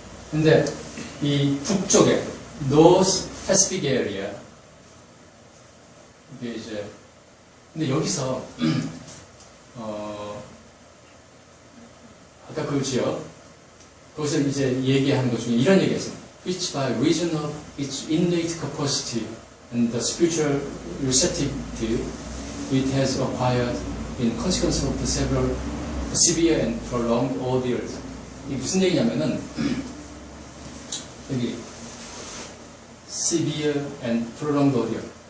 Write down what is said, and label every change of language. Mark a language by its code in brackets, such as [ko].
[ko] 근데 이 북쪽에 North Pacific Area 이게 이제 근데 여기서 아까 그 지역 거기서 이제 얘기하는 것 중에 이런 얘기가 있습니다. [en] Which by reason of its innate capacity and the spiritual receptivity it has acquired in consequence of the several severe and prolonged ordeals. [ko] 이게 무슨 얘기냐면은 여기 [en] severe and prolonged ordeal.